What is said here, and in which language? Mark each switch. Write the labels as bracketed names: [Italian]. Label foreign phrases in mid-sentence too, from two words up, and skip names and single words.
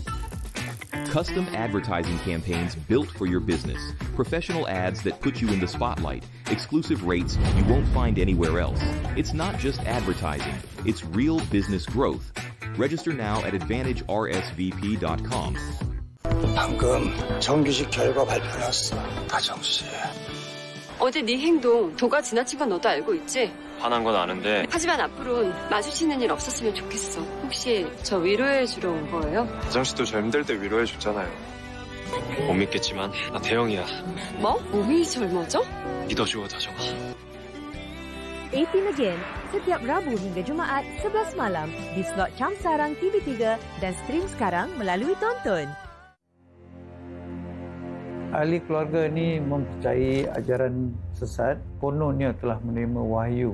[English] Custom advertising campaigns built for your business. Professional ads that put you in the spotlight. Exclusive rates you won't find anywhere else. It's not just advertising, it's real business growth. Register now at AdvantageRSVP.com. [Korean] 방금 정규직 결과 발표 났어. 가정씨. 어제 네 행동 도가 지나친 건 너도 알고 있지? 화난 건 아는데. 하지만 앞으로는 마주치는 일 없었으면 좋겠어. 혹시 저 위로해 주러 온 거예요? 가정씨도 저 힘들 때 위로해 줬잖아요. 못 믿겠지만 나 대형이야. 뭐? 몸이 젊어져? 믿어줘 다정아. [Malay] 18 Again setiap Rabu hingga Jumaat 11 malam di slot Cam Sarang TV3 dan stream sekarang melalui Tonton. Ahli keluarga ni mempercayai ajaran sesat, kononnya telah menerima wahyu.